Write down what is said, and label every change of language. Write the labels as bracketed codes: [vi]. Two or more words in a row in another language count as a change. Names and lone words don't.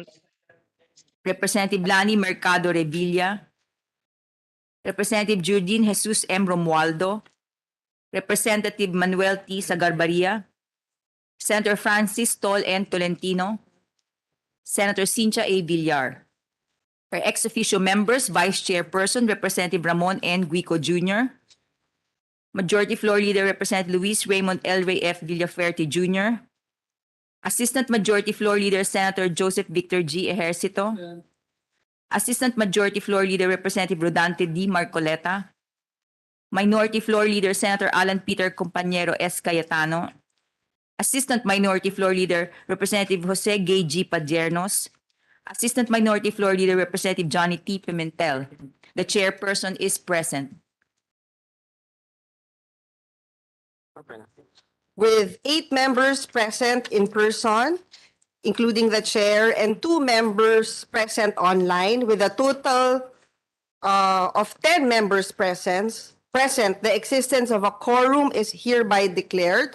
[en] Representative Lani Mercado Revilla, Representative Judine Jesus M. Romualdo, Representative Manuel T. Sagarbaria, Senator Francis Tol N. Tolentino, Senator Cynthia A. Villar. For ex officio members, Vice Chairperson Representative Ramon N. Guico Jr., Majority Floor Leader Representative Luis Raymond L. Ray F. Villaferte Jr., Assistant Majority Floor Leader Senator Joseph Victor G. Ejercito, Assistant Majority Floor Leader Representative Rodante D. Marcoleta, Minority Floor Leader Senator Alan Peter Compañero S. Cayetano, Assistant Minority Floor Leader Representative Jose Gay G. Padiernos, Assistant Minority Floor Leader Representative Johnny T. Pimentel. The chairperson is present. With 8 members present in person, including the chair, and 2 members present online, with a total of 10 members present, the existence of a quorum is hereby declared.